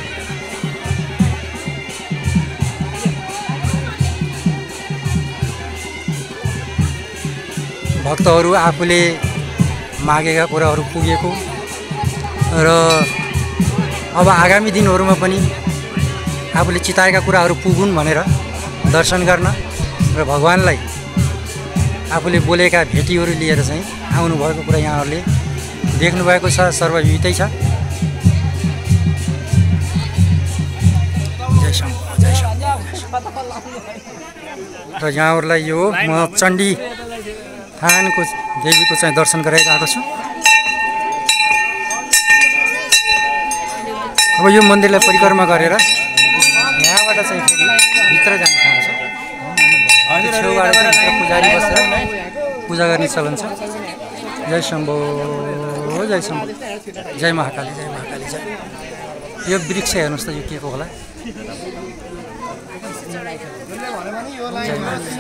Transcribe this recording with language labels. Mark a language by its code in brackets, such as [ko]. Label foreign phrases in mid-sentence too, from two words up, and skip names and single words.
[ne] भक्तहरू आफूले मागेका कुराहरू पुगेको र अब आगामी दिनहरूमा पनि आफूले चिताएका कुराहरू पुगुन् भनेर दर्शन गर्न र भगवानलाई आफूले बोलेका भेटीहरू लिएर चाहिँ आउनुभएको कुरा यहाँहरूले देख्नुभएको छ। सर्वविदितै छ। जय शम्भो, जय शम्भो। र यहाँहरूलाई यो म चण्डीथानको देवीको चाहिँ दर्शन गराइरहेको छु। अब यो मन्दिरलाई परिक्रमा गरेर यहाँबाट चाहिँ फेरि भित्र जाने ठाउँ छ। छेउबाट चाहिँ पुजारी बसेर पूजा गर्ने चलन छ। जय शम्भो, जय शम्भो, जय महाकाली, जय महाकाली, जय। यो वृक्ष हेर्नुहोस् त, यो के को होला। जय महाकाली।